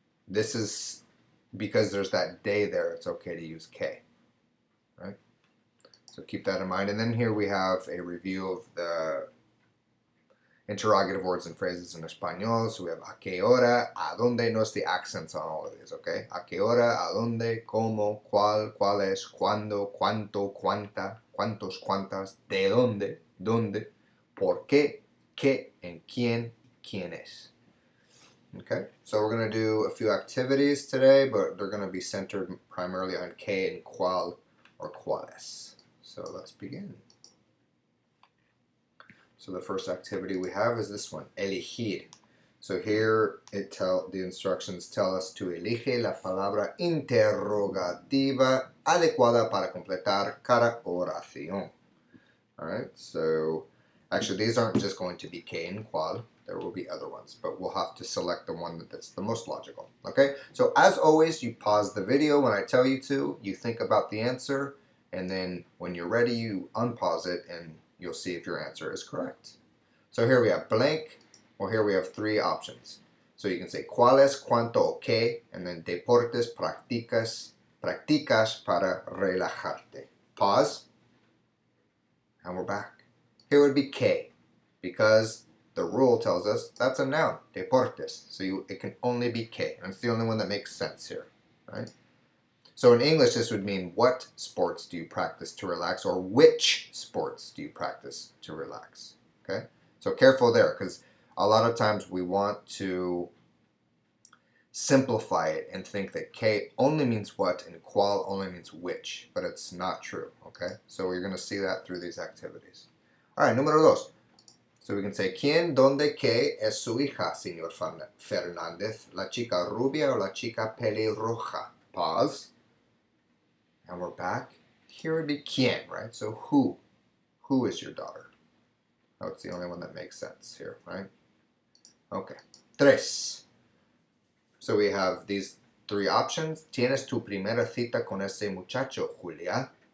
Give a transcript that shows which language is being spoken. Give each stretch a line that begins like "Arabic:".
English: This is because there's that de there, it's okay to use que, right? So keep that in mind. And then here we have a review of the interrogative words and phrases in Espanol. So we have a qué hora, a dónde. Notice the accents on all of these, okay? A qué hora, a dónde, cómo, cuál, cuáles, cuándo, cuánto, cuánta, cuántos, cuántas, de dónde, por qué, and quién, quién es. Okay, so we're going to do a few activities today, but they're going to be centered primarily on que and cuál or cuáles. So let's begin. So the first activity we have is this one, elegir. So here the instructions tell us to
Spanish: elige la palabra interrogativa adecuada para completar cada oración.
English: All right, so actually these aren't just going to be que and cuál. There will be other ones, but we'll have to select the one that's the most logical. Okay, so as always, you pause the video when I tell you to, you think about the answer, and then when you're ready, you unpause it and you'll see if your answer is correct. So here we have blank, or here we have three options. So you can say cuáles, cuánto, o qué, and then
Spanish: deportes practicas para relajarte.
English: Pause, and we're back. Here would be que, because the rule tells us that's a noun, deportes. So it can only be que, and it's the only one that makes sense here, right? So in English, this would mean what sports do you practice to relax, or which sports do you practice to relax, okay? So careful there, because a lot of times we want to simplify it and think that que only means what and cuál only means which, but it's not true, okay? So we're going to see that through these activities. All right, número dos. So we can say,
Spanish: ¿quién, dónde, qué es su hija, señor Fernández? ¿La chica rubia o la chica pelirroja?
English: Pause. And we're back. Here would be quién, right? So who? Who is your daughter? Oh, it's the only one that makes sense here, right? Okay. Tres. So we have these three options.
Spanish: Tienes tu primera cita con ese muchacho, Julia.